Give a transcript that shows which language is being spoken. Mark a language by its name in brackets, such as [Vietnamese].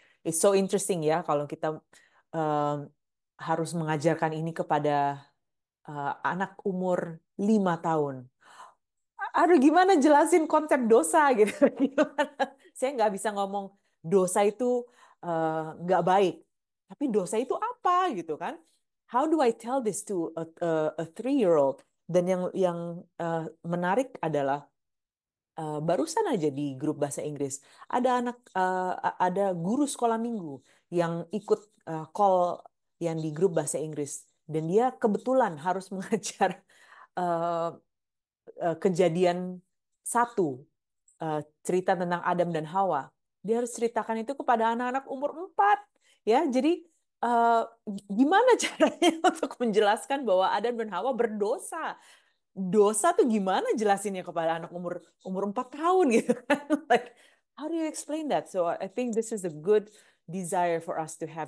[English] It's so interesting [Indonesian] ya kalau kita harus mengajarkan ini kepada anak umur 5 tahun. Aduh, gimana jelasin konsep dosa gitu? Gimana? Saya nggak bisa ngomong dosa itu nggak baik. Tapi dosa itu apa gitu kan? [English] How do I tell this to a 3-year-old? [Indonesian] Dan yang menarik adalah barusan aja di grup bahasa Inggris ada guru sekolah minggu yang ikut call yang di grup bahasa Inggris dan dia kebetulan harus mengajar uh, kejadian satu, cerita tentang Adam dan Hawa. Dia harus ceritakan itu kepada anak-anak umur 4. Ya, jadi uh, gimana caranya untuk menjelaskan bahwa Adam dan Hawa berdosa? Dosa tuh gimana jelasinnya kepada anak umur umur 4 tahun gitu kan? [English] Like, how do you explain that? So I think this is a good desire for us to have.